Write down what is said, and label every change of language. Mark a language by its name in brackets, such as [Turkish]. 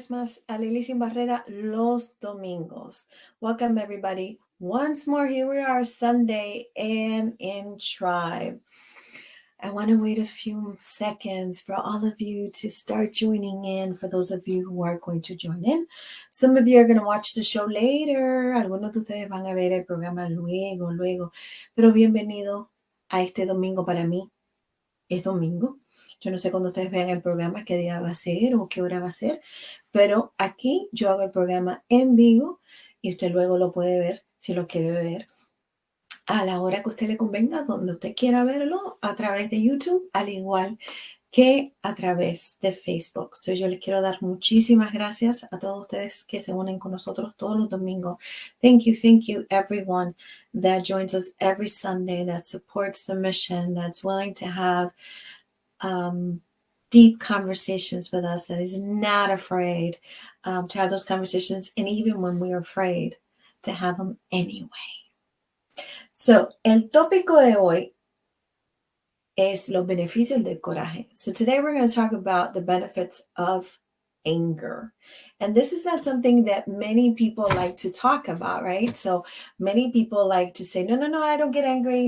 [Spanish] Más a Lilly Sin Barrera los domingos. [English] Welcome everybody. Once more, here we are Sunday and in Tribe. I want to wait a few seconds for all of you to start joining in. For those of you who are going to join in, some of you are going to watch the show later. [Spanish] Algunos de ustedes van a ver el programa luego. Pero bienvenido a este domingo para mí. Es domingo. Yo no sé cuando ustedes vean el programa qué día va a ser o qué hora va a ser, pero aquí yo hago el programa en vivo y usted luego lo puede ver si lo quiere ver a la hora que a usted le convenga, donde usted quiera verlo, a través de YouTube, al igual que a través de Facebook. So, yo les quiero dar muchísimas gracias a todos ustedes que se unen con nosotros todos los domingos. [English] Thank you, everyone that joins us every Sunday, that supports the mission, that's willing to have deep conversations with us, that is not afraid to have those conversations, and even when we're afraid, to have them anyway. [Spanish] So, el tópico de hoy es los beneficios del coraje. [English] So today we're going to talk about the benefits of anger. And this is not something that many people like to talk about, right? So many people like to say, no, I don't get angry.